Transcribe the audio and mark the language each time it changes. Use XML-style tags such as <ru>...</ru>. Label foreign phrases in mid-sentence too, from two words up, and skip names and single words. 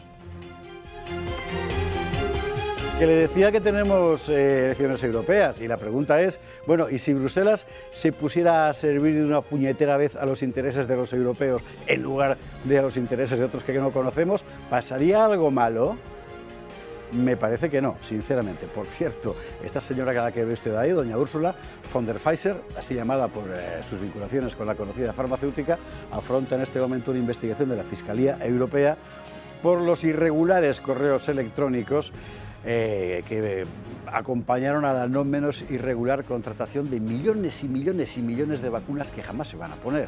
<es>Que le decía que tenemos elecciones europeas y la pregunta es, bueno, ¿y si Bruselas se pusiera a servir de una puñetera vez a los intereses de los europeos en lugar de a los intereses de otros que no conocemos? ¿Pasaría algo malo? Me parece que no, sinceramente. Por cierto, esta señora a la que ve usted ahí, doña Ursula von der Pfizer, así llamada por sus vinculaciones con la conocida farmacéutica, afronta en este momento una investigación de la Fiscalía Europea por los irregulares correos electrónicos que acompañaron a la no menos irregular contratación de millones y millones y millones de vacunas que jamás se van a poner.</es>